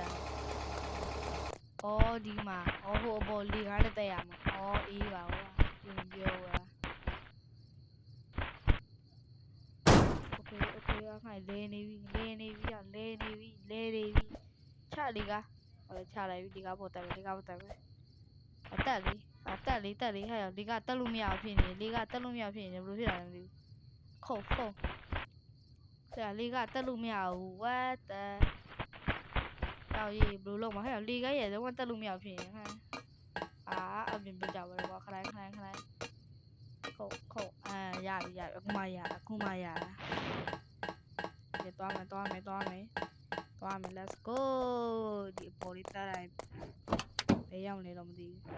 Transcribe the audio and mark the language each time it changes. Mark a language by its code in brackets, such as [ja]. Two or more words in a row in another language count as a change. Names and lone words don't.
[my] ဒီမှာဟိုအပေါ်လေကားတက်ရမှာအေးပါဘောပြင်ပြောပါโอเคအခါလဲနေပြီချလေက [zh] 好了，下来你家不得了，你家不得了。 [my] တက်လေဟဲ့ဒီကတက်လို့မရဖြစ်နေလေကတက်လို့မရဖြစ်နေဘယ်လိုဖြစ်လာလဲမသိဘူးခုတ်ဆရာလေကတက်လို့မရဘူး [en] what the [my] ရောက်ရေးဘယ်လိုလုပ်မှာဟဲ့လေကရဲ့တော့တက်လို့မရဖြစ်နေဟမ်အပြင်ပြကြပါတော့ခလိုက် ခုတ်ရပြီအခုမှရဒီသွားမယ် [en] let's go [my] ဒီပေါ်လေးတက်လိုက်ဘယ်ရောက်နေတော့မသိဘူး